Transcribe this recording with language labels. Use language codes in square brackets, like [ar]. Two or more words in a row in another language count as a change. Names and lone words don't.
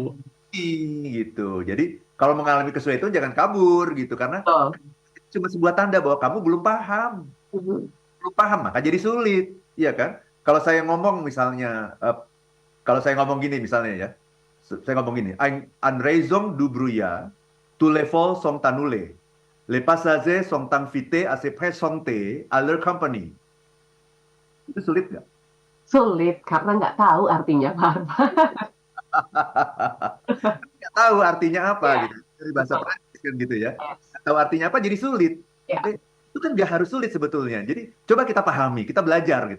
[id] Gitu. Jadi kalau mengalami kesulitan jangan kabur gitu karena Betul. itu cuma sebuah tanda bahwa kamu belum paham. Mhm. Belum paham maka jadi sulit, iya kan? Kalau saya ngomong misalnya kalau saya ngomong gini misalnya ya. Saya ngomong gini, [fr] an raison du brouillard, tout l'effort sont annulés. Les passagers sont invités à se présenter à leur compagnie. [id] Itu sulit nggak? Sulit karena nggak tahu artinya, Pak Arfan. Nggak tahu artinya apa Ya, gitu. Dari bahasa betul. Prancis kan gitu ya. Yes. Nggak tahu artinya apa jadi sulit. Ya. Itu kan nggak harus sulit sebetulnya. Jadi coba kita pahami, kita belajar gitu.